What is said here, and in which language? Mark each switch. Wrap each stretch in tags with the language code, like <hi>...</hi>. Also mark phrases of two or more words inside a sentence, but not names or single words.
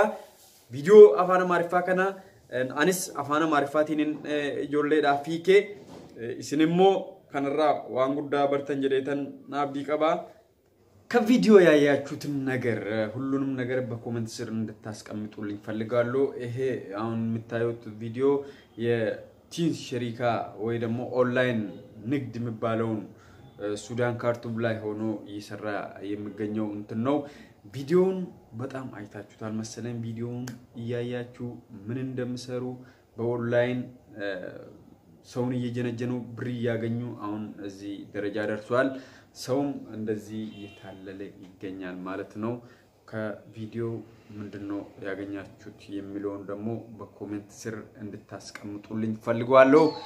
<om>Video afaan Amaariffaa kana anis afaan Amaariffaatiin ijoolleedhaa fiikee isin immoo kanarraa waan guddaa bartan jedheetan naabdii qabaa. Ka video</om> <am>ያያችሁትን ነገር ሁሉንም ነገር በኮሜንት ስር እንድታስቀምጡልኝ ፈልጋለሁ። ይሄ አሁን የምታዩት ቪዲዮ የቲንስ ሸሪካ ወይ ደግሞ ኦንላይን ንግድ የሚባለውን ሱዳን ካርቱም ላይ ሆኖ እየሰራ የሚገኘው እንትን ነው። ቪዲዮውን በጣም አይታችሁታል መሰለኝ። ቪዲዮውን እያያችሁ ምን እንደምሰሩ በኦንላይን ሰውን እየጀነጀኑ ብር ያገኙ አሁን እዚህ ደረጃ ደርሷል። ሰውም እንደዚህ እየታለለ ይገኛል ማለት ነው። ከቪዲዮ ምንድነው ያገኛችሁት የሚለውን ደግሞ በኮሜንት ስር እንድታስቀምጡልኝ ፈልጋለሁ።</am>